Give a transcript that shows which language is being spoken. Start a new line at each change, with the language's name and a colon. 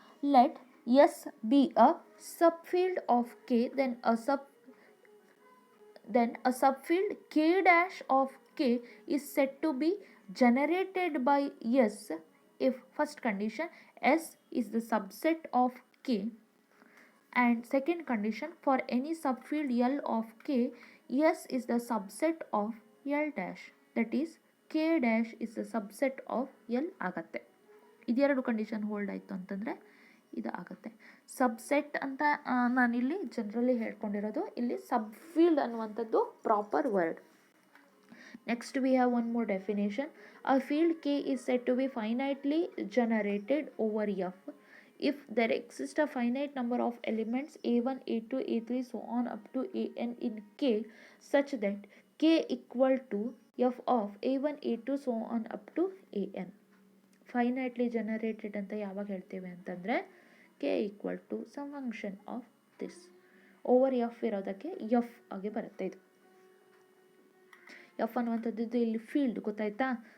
English: Let S be a subfield of K, then a subfield K dash of K is said to be generated by S if first condition S is the subset of K, and second condition for any subfield L of K, S is the subset of L dash, that is K dash is the subset of L ಆಗುತ್ತೆ.
Kannada: ಇದೆರಡು condition hold ಆಯಿತು ಅಂತಂದರೆ ಇದು ಆಗುತ್ತೆ. Subset ಅಂತ ನಾನಿಲ್ಲಿ generally ಹೇಳ್ಕೊಂಡಿರೋದು, ಇಲ್ಲಿ ಸಬ್ಫೀಲ್ಡ್ ಅನ್ನುವಂಥದ್ದು proper word.
English: Next we have one more definition. A field K is said to be finitely generated over F if there exists a finite number of elements A1, A2, A3 so on up to An in K such that K equal to F of A1, A2 so on up to An.
Kannada: Finitely generated ಅಂತ ಯಾವಾಗ ಹೇಳ್ತೇವೆ ಅಂತಂದರೆ
English: K equal to some function of this over F
Kannada: ಇರೋದಕ್ಕೆ F ಆಗಿ ಬರುತ್ತೆ. ಇದು F ಅನ್ನುವಂಥದ್ದು ಇಲ್ಲಿ ಫೀಲ್ಡ್, ಗೊತ್ತಾಯ್ತಾ?